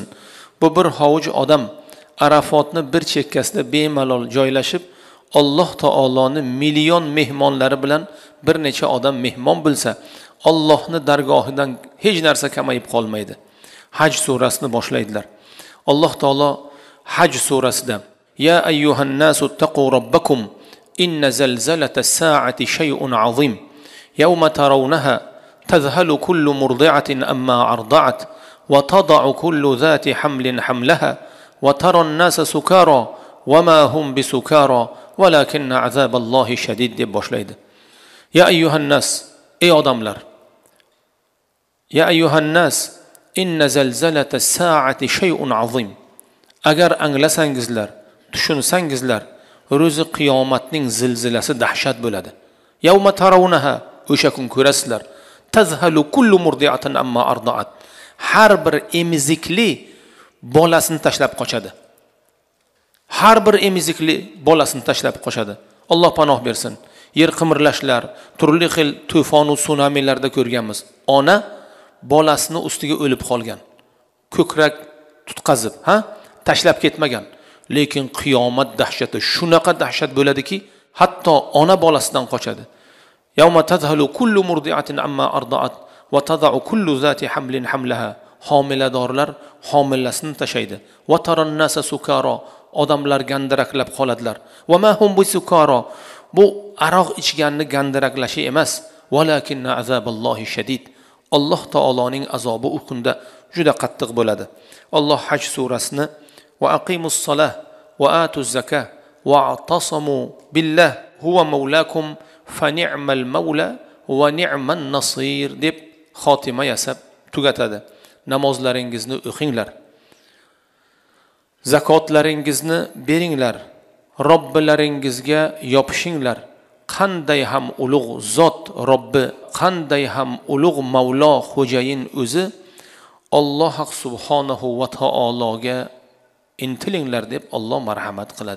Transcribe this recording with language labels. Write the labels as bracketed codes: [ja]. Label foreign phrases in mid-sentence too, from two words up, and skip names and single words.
[uz] Bu bir hovuj odam Arafotni bir chekkasida bemalol joylashib, Alloh taoloning million mehmonlari bilan bir necha odam mehmon bo'lsa, Allohning dargohidan hech narsa kamayib qolmaydi. Haj surasini boshlaydilar. Alloh taolo Haj surasida: [ar] "يا أيها الناس اتقوا ربكم إن زلزلة الساعة شيء عظيم. يوم ترونها تذهل كل مرضعة عما أرضعت وتضع كل ذات حمل حملها وترى الناس سكارى وما هم بسكارى ولكن عذاب الله شديد" [uz] deb boshlaydi. [ar] يا أيها الناس, [uz] ey odamlar. [ar] يا أيها الناس إن زلزلة الساعة شيء عظيم. [uz] Agar anglasangizlar, tushunsangizlar, ro'zi qiyomatning zilzilasi dahshat bo'ladi. [ar] يوم ترونها, [uz] o'sha kun ko'rasizlar. [ar] تذهل كل مرضعة عما أرضعت. [uz] Har bir emizikli bolasini tashlab qochadi. Har bir emizikli bolasini tashlab qochadi. Alloh panoh bersin. Yer qimirlashlar, turli xil to'fon va sunamilarda ko'rganmiz. Ona bolasini ustiga o'lib qolgan. Ko'krak tutqazib, tashlab ketmagan. Lekin qiyomat dahshati shunaqa dahshat bo'ladiki, hatto ona bolasidan qochadi. [ar] يوم تذهل كل مرضعة عما أرضعت وتضع كل ذات حمل حملها. [uz] Homiladorlar homilasini tashaydi. [ar] وترى الناس سكارى, [uz] odamlar gandiraklab qoladilar. [ar] وما هم بسكارى, [uz] bu aroq ichganni gandiraklashi emas, [ar] ولكن عذاب الله شديد. [uz] Alloh taoloning azobi u kunda juda qattiq bo'ladi. [ar] Alloh [uz] Haj surasini [ar] وأقيموا الصلاة وآتوا الزكاة واعتصموا بالله هو مولاكم فنعم المولى ونعم النصير [uz] deb xotima yasab tugatadi. Namozlaringizni o'qinglar. Zakotlaringizni beringlar. Robbilaringizga yopishinglar. Qanday ham ulug' zot Robbi, qanday ham ulug' Mavlo xo'jayin o'zi Alloh [ar] سبحانه وتعالى [uz] intilinglar deb Alloh marhamat qiladi.